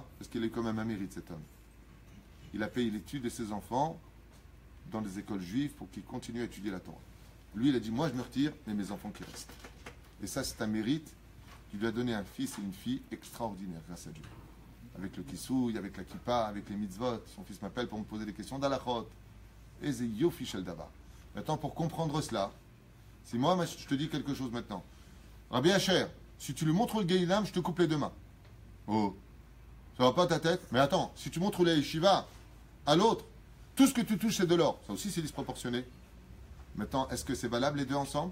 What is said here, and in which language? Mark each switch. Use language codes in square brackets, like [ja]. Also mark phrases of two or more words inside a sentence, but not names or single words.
[fr] Parce qu'il est quand même un mérite, cet homme. Il a payé l'étude de ses enfants dans des écoles juives pour qu'ils continuent à étudier la Torah. Lui, il a dit, moi je me retire, mais mes enfants qui restent. Et ça, c'est un mérite. Il lui a donné un fils et une fille extraordinaires grâce à Dieu. Avec le kissouille, avec la kippa, avec les mitzvot. Son fils m'appelle pour me poser des questions d'alachot. Et c'est [he] יופי של דבר. [fr] Maintenant, pour comprendre cela, si moi, je te dis quelque chose maintenant. Rabbi Asher, si tu lui montres le Gehinam, je te coupe les deux mains. Oh, ça va pas ta tête? Mais attends, si tu montres le yeshiva à l'autre, tout ce que tu touches, c'est de l'or. Ça aussi, c'est disproportionné. Maintenant, est-ce que c'est valable les deux ensemble?